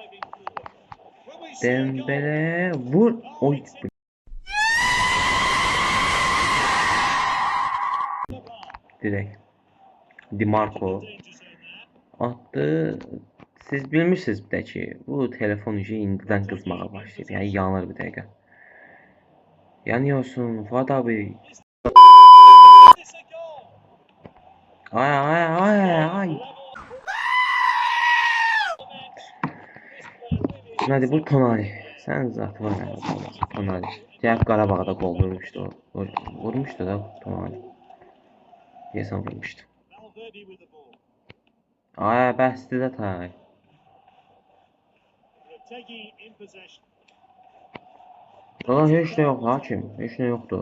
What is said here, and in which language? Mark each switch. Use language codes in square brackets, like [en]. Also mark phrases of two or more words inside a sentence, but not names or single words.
[az] Dembele vur. Oy. Direkt. [tr] Dimarco attı. [az] Siz bilmişsiniz bir də ki, bu telefon işi indidən qızmağa başlayıb. Yəni yanır bir dəqiqə. [tr] Yanıyorsun Fuat abi. Ay. Hadi bu Tonali. Sen zaten var ya Tonali. [az] Diğer Qarabağda gol vurmuşdu o. Vurmuşdu da Tonali. Deyəsən vurmuşdu. Ay bəsdir də tay. Heç nə yox hakim. Heç nə yoxdur.